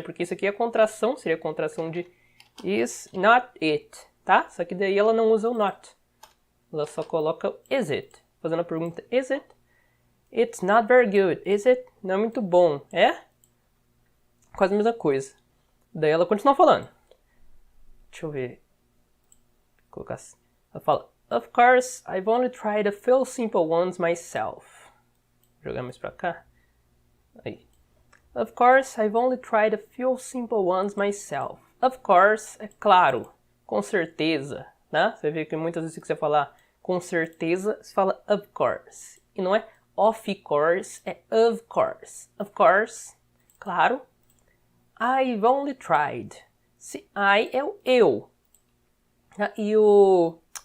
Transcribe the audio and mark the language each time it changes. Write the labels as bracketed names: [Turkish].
[Portuguese] Porque isso aqui é contração. Seria a contração de is not it, tá? Só que daí ela não usa o not. Ela só coloca is it. Fazendo a pergunta, [English] is it? It's not very good, is it? [Portuguese] Não é muito bom, é? Quase a mesma coisa. Daí ela continua falando. Deixa eu ver. Vou colocar assim. [English] Ela fala, of course, I've only tried a few simple ones myself. [Portuguese] Vou jogar mais pra cá. Aí. [English] Of course, I've only tried a few simple ones myself. [Portuguese] Of course, é claro. Com certeza, né? Você vê que muitas vezes que você falar com certeza, você fala of course. E não é of course, é of course. Of course, claro. [English] I've only tried. [Portuguese] Se I é o eu. E o...